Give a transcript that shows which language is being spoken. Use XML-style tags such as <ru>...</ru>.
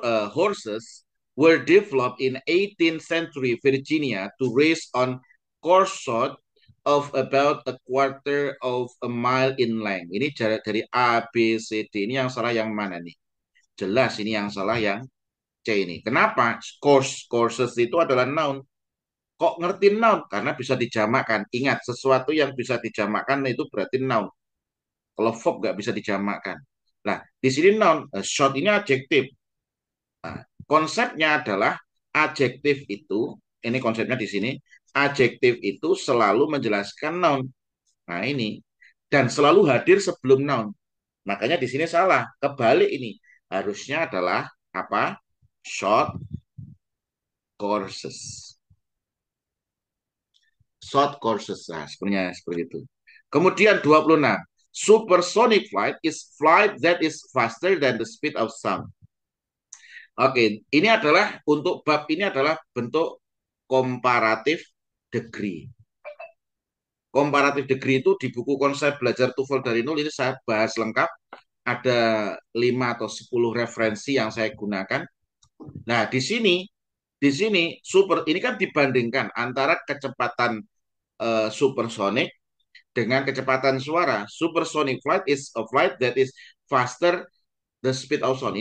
<en>Horses were developed in 18th century Virginia to race on course short of about a quarter of a mile in length.</en> <id>Ini jarak dari A, B, C, D. Ini yang salah yang mana nih? Jelas ini yang salah yang C ini. Kenapa? Courses itu adalah noun. Kok ngerti noun? Karena bisa dijamakkan. Ingat, sesuatu yang bisa dijamakkan itu berarti noun. Kalau verb nggak bisa dijamakkan. Nah, di sini noun, short ini adjektif. Nah, konsepnya adalah adjektif itu, ini konsepnya di sini, adjektif itu selalu menjelaskan noun. Nah, ini. Dan selalu hadir sebelum noun. Makanya di sini salah. Kebalik ini. Harusnya adalah apa? Short courses. Short courses. Nah, sebenarnya seperti itu. Kemudian 26.</id> <en>Supersonic flight is flight that is faster than the speed of sound.</en> <id>Oke, ini adalah untuk bab ini adalah bentuk komparatif degree. Komparatif degree itu di buku konsep belajar TOEFL dari nol ini saya bahas lengkap. Ada 5 atau 10 referensi yang saya gunakan. Nah, di sini super ini kan dibandingkan antara kecepatan supersonic dengan kecepatan suara.</id> <en>Supersonic flight is a flight that is faster the speed of sound.</en>